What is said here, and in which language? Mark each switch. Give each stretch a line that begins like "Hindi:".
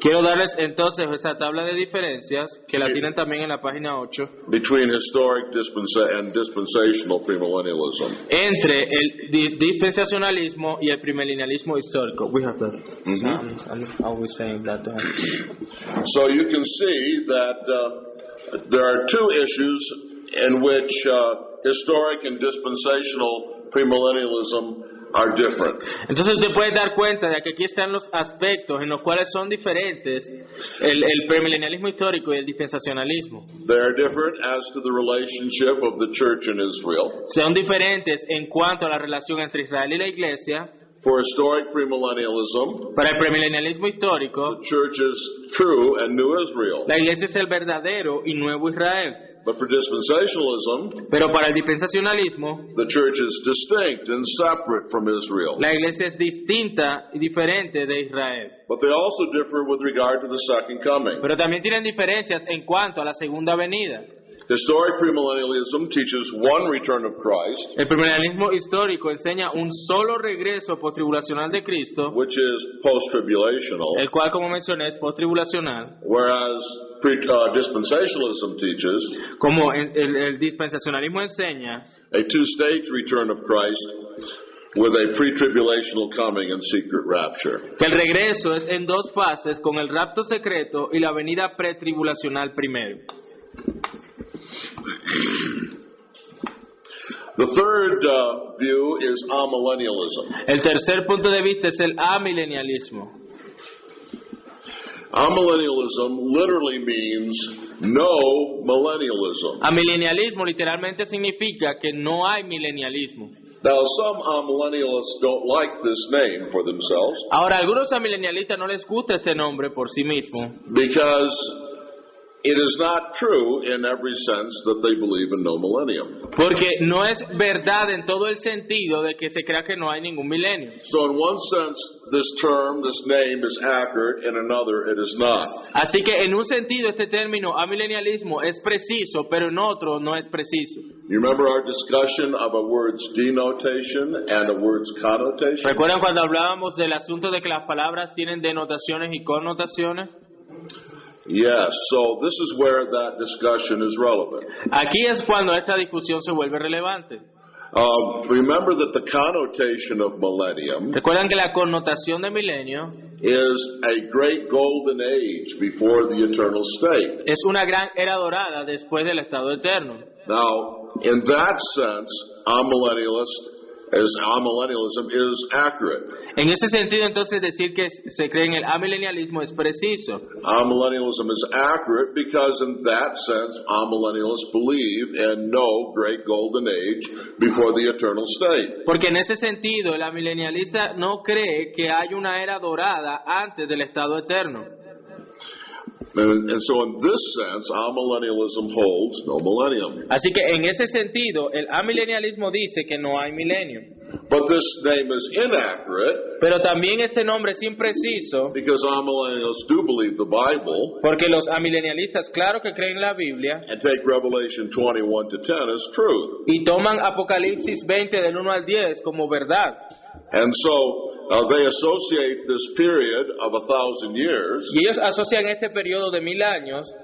Spanish: Quiero darles entonces esa tabla de diferencias, que la tienen también en la página 8,
English: between historic and dispensational premillennialism.
Spanish: entre el dispensacionalismo y el premilenialismo histórico.
English: We have that. I'm always saying that. So you can see that there are two issues in which historic and dispensational premillennialism are different.
Spanish: Entonces usted puede dar cuenta de que aquí están los aspectos en los cuales son diferentes el premilenialismo histórico y el dispensacionalismo.
English: They are different as to the relationship of the church and Israel.
Spanish: Son diferentes en cuanto a la relación entre Israel y la iglesia.
English: For historic premillennialism,
Spanish: Para el premilenialismo histórico,
English: the church is true and new Israel.
Spanish: la iglesia es el verdadero y nuevo Israel.
English: But for dispensationalism,
Spanish: Pero para el dispensacionalismo,
English: the church is distinct and separate from Israel.
Spanish: la iglesia es distinta y diferente de Israel.
English: But they also differ with regard to the second coming.
Spanish: Pero también tienen diferencias en cuanto a la segunda venida.
English: Historic premillennialism teaches one return of Christ,
Spanish: El premilenialismo histórico enseña un solo regreso postribulacional de Cristo,
English: which is post-tribulational,
Spanish: el cual, como mencioné, es postribulacional,
English: whereas dispensationalism teaches
Spanish: como el dispensacionalismo enseña
English: a two-stage return of Christ with a pre-tribulational coming and secret rapture.
Spanish: que el regreso es en dos fases, con el rapto secreto y la venida pretribulacional primero.
English: The third view is amillennialism.
Spanish: El tercer punto de vista es el amilenialismo.
English: Amillennialism literally means no millennialism.
Spanish: Amilenialismo literalmente significa que no hay milenialismo.
English: Now, some amillennialists don't like this name for themselves
Spanish: Ahora, a algunos amilenialistas no les gusta este nombre por sí mismo,
English: because it is not true in every sense that they believe in no millennium.
Spanish: porque no es verdad en todo el sentido de que se crea que no hay ningún milenio.
English: So in one sense, this term, this name is accurate, in another it is not.
Spanish: Así que en un sentido este término amilenialismo es preciso, pero en otro no es preciso.
English: You remember our discussion of a word's denotation and a word's connotation?
Spanish: ¿Recuerdan cuando hablábamos del asunto de que las palabras tienen denotaciones y connotaciones?
English: Yes, so this is where that discussion is relevant.
Spanish: Aquí es cuando esta discusión se vuelve relevante.
English: Remember that the connotation of millennium
Spanish: Recuerdan que la connotación de milenio
English: is a great golden age before the eternal state.
Spanish: es una gran era dorada después del estado eterno.
English: Now, in that sense, amillennialism is accurate.
Spanish: En ese sentido, entonces, decir que se cree en el amilenialismo es preciso.
English: Amillennialism is accurate because in that sense, amillennialists believe in no great golden age before the eternal state.
Spanish: Porque en ese sentido, el amilenialista no cree que hay una era dorada antes del estado eterno.
English: And so in this sense, amillennialism holds no millennium.
Spanish: Así que en ese sentido, el amilenialismo dice que no hay milenio.
English: But this name is inaccurate
Spanish: Pero también este nombre es impreciso
English: because amillennialists do believe the Bible
Spanish: porque los amilenialistas, claro que creen la Biblia
English: and take Revelation 21-10 as truth.
Spanish: y toman Apocalipsis 20 del 1 al 10 como verdad.
English: And so they associate this period of 1,000 years
Spanish: Y ellos asocian este periodo de 1000 años